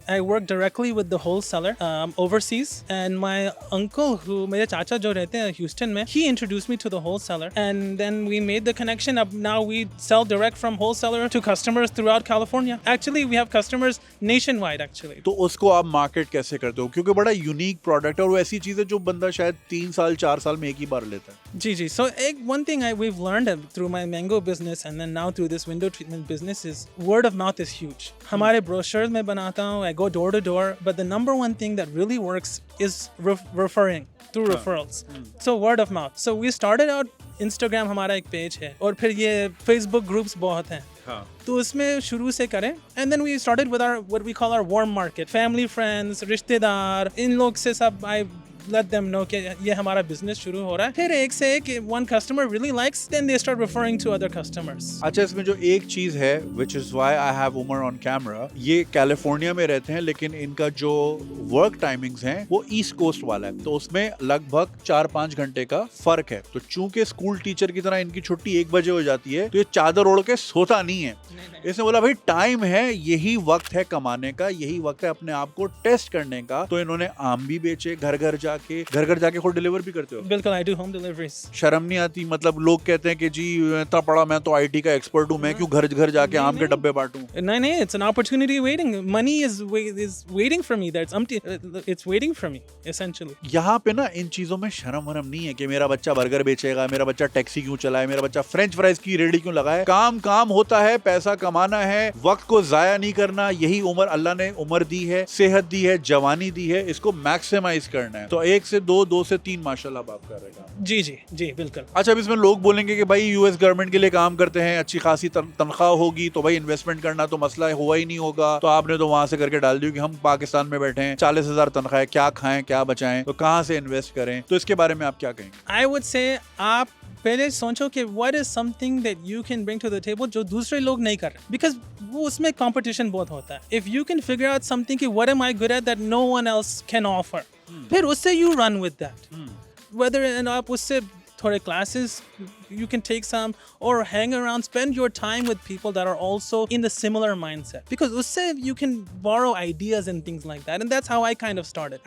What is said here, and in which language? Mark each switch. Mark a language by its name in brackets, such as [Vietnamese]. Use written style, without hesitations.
[English] I work directly with the wholesaler overseas and my uncle [Hindi] मेरे चाचा जो रहते हैं ह्यूस्टन में, [English] He introduce me to the wholesaler and then we made the connection. [Hindi] अब [English] Now we sell direct from wholesaler to customers throughout California. Actually we have customers nationwide actually. [Hindi] तो उसको आप market कैसे करते हो? क्योंकि बड़ा unique product है और वो ऐसी चीज है जो बंदा शायद 3 साल 4 साल में एक ही बार लेता है। जी जी, [English] so [Hindi] एक [English] One thing we've learned through my mango business and then now through this window treatment business is word of mouth is huge. [Hindi] हमारे [English] brochures [Hindi] में बनाता हूँ, [English] I go door to door, but the number one thing that really works is referring through referrals. So word of mouth. So we started out Instagram, [Hindi] हमारा एक page है, और फिर ये [English] Facebook groups [Hindi] बहुत हैं। तो उसमें शुरू से करें [English] and then we started with our what we call our warm market, family, friends, [Hindi] रिश्तेदार, इन लोग से सब [English] I let them know [Hindi] कि ये हमारा बिजनेस शुरू हो रहा है। फिर एक से एक [English] one customer really likes, then they start referring to other customers. [Hindi] अच्छा, इसमें जो एक चीज है [English] which is why I have [Hindi] Umar on camera, ये कैलिफोर्निया में रहते हैं लेकिन इनका जो वर्क टाइमिंग्स हैं वो ईस्ट कोस्ट वाला है, तो उसमें लगभग 4-5 घंटे का फर्क है। तो चूंकि स्कूल टीचर की तरह इनकी छुट्टी 1 बजे हो जाती है, तो ये चादर ओढ़ के सोता नहीं है। इसने बोला भाई टाइम है, यही वक्त है कमाने का, यही वक्त है अपने आप को टेस्ट करने का। तो इन्होंने आम भी बेचे, घर घर जाके खुद डिलीवर भी करते हो? बिल्कुल, [English] I do home deliveries. [Hindi] शर्म नहीं आती? मतलब लोग कहते हैं कि जी इतना पढ़ा, मैं तो आईटी का एक्सपर्ट हूँ, मैं क्यों घर घर जाके आम के डब्बे बांटूं? नहीं, [English] it's an opportunity waiting. Money is waiting for me. It's waiting for me essentially. [Hindi] यहाँ पे ना इन चीजों में शर्म वरम नहीं है कि मेरा बच्चा बर्गर बेचेगा, मेरा बच्चा टैक्सी क्यों चलाए, मेरा बच्चा फ्रेंच फ्राइज की रेडी क्यों लगाए। काम होता है, पैसा कमाना है, वक्त को जाया नहीं करना। यही उम्र अल्लाह ने उम्र दी है, सेहत दी है, जवानी दी है, इसको मैक्सिमाइज करना है। तो 1 से 2 से 3 माशाल्लाह बाप कर रहे हैं। जी बिल्कुल। अच्छा, अब इसमें लोग बोलेंगे कि भाई यूएस गवर्नमेंट के लिए काम करते हैं, अच्छी खासी तनख्वाह होगी, तो भाई इन्वेस्टमेंट करना तो मसला हुआ ही नहीं होगा। तो आपने तो वहां से करके डाल दिया कि हम पाकिस्तान में बैठे हैं, 40,000 तनख्वाह है, क्या खाएं क्या बचाएं, तो कहाँ से इन्वेस्ट करें? तो इसके बारे में आप क्या कहेंगे? [English] I would say [Hindi] आप पहले सोचो कि [English] what is something that you can bring to the table [Hindi] जो दूसरे लोग नहीं कर रहे, [English] because [Hindi] वो उसमें [English] competition [Hindi] बहुत होता है। [English] If you can figure out something [Hindi] कि [English] what am I good at that no one else can offer, [Hindi] फिर उससे [English] you run with that. Whether [Hindi] आप उससे थोड़े [English] classes you can take some or hang around, spend your time with people that are also in the similar mindset, because [Hindi] usse [English] you can borrow ideas and things like that, and that's how I kind of started.